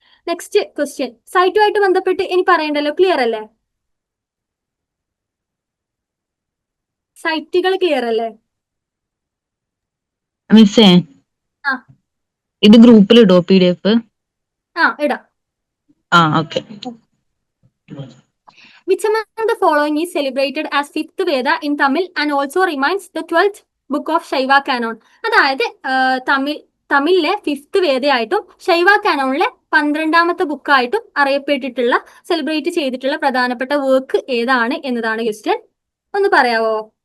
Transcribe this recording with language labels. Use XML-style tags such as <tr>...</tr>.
<ml>Next question സൈറ്റുമായിട്ട് ബന്ധപ്പെട്ട് ഇനി പറയണ്ടല്ലോ, ക്ലിയർ അല്ലേ? സൈറ്റുകൾ ക്ലിയർ അല്ലേ? മിസ്സേ, ആ ഇത് ഗ്രൂപ്പിൽ ഇടോ PDF? ഇടാം. Okay.</ml> <en>Which among the following is celebrated as fifth Veda in Tamil and also remains the 12th book of Shaiva canon?</en> <ml>അതായത് തമിഴിലെ ഫിഫ്ത്ത് വേദയായിട്ടും ശൈവ കാനോണിലെ 12ാമത്തെ ബുക്കായിട്ടും അറിയപ്പെട്ടിട്ടുള്ള, സെലിബ്രേറ്റ് ചെയ്തിട്ടുള്ള പ്രധാനപ്പെട്ട വർക്ക് ഏതാണ് എന്നതാണ് ക്വസ്റ്റ്യൻ. ഒന്ന് പറയാവോ?</ml>